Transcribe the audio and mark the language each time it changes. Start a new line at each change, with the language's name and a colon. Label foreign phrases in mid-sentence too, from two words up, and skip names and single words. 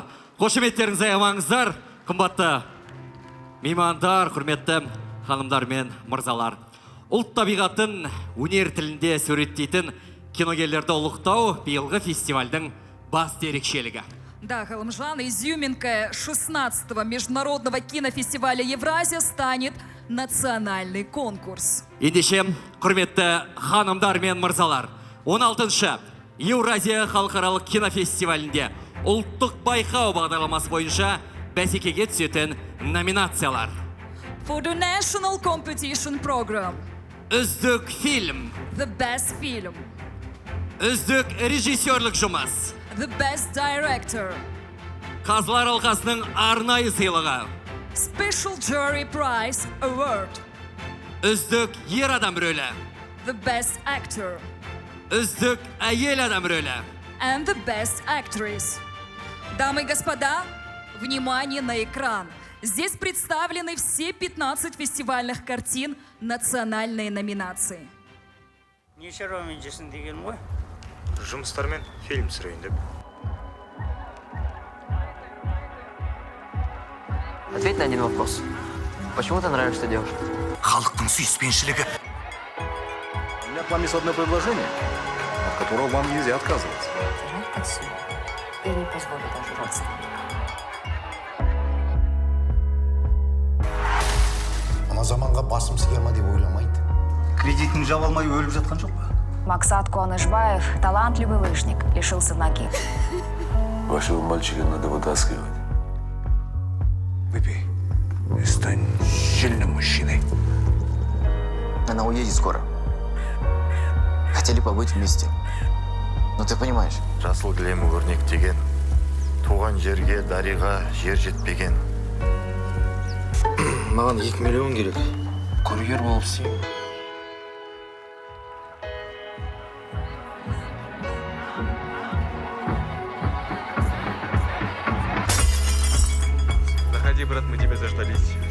Kazakh: Қошеметтеріңізге амаңыздар, қымбатты меймандар, құрметті ханымдар мен мырзалар. Ұлт табиғатын өнер тілінде суреттейтін киногерлерді ұлықтау биылғы фестивальдің басты ерекшелігі.
Russian: Да, Галымжан, изюминкой 16-го международного кинофестиваля «Евразия» станет национальный конкурс.
Kazakh: Ендеше, құрметті ханымдар мен мырзалар, 16-шы Еуразия халықаралық кинофестивалінде ұлттық байқау бағдарламасы бойынша бәсекеге түсетін номинациялар.
English: For the national competition program,
Kazakh: Үздік фильм,
English: the best film,
Kazakh: үздік режиссерлік жұмыс,
English: the best director,
Kazakh: Қазылар алқасының арнайы сыйлығы,
English: special jury prize award,
Kazakh: үздік ер адам рөлі,
English: the best actor,
Kazakh: үздік әйел адам рөлі.
English: and the best actress.
Russian: Дамы и господа, внимание на экран. Здесь представлены все 15 фестивальных картин национальной номинации.
Kazakh: Не шаруамен жесін деген ғой? Жұмыстармен фильм түсірейін деп.
Russian: Ответь на один вопрос. Почему ты нравишься девушке?
Kazakh: Халықтың сүйіспеншілігі.
Russian: У меня к вам есть одно предложение, от которого вам нельзя отказываться. Отсюда. Я не позволю даже родственникам.
Kazakh: Ана заманға басым сия ма деп ойламайды. Кредитін жаба алмай өліп жатқан жоқ па?
Russian: Максат Куанышбаев, талантливый лыжник, лишился ноги. Вашего мальчика надо вытаскивать. Выпей и стань сильным мужчиной. Она уедет скоро. Хотели побыть вместе. Ну ты понимаешь.
Kazakh: Жасыл кілем өрнек деген, туған жерге дариға жер жетпеген. Маған 2 миллион керек. Курьер болып істеймін.
Russian: Заходи, брат, мы тебя заждались.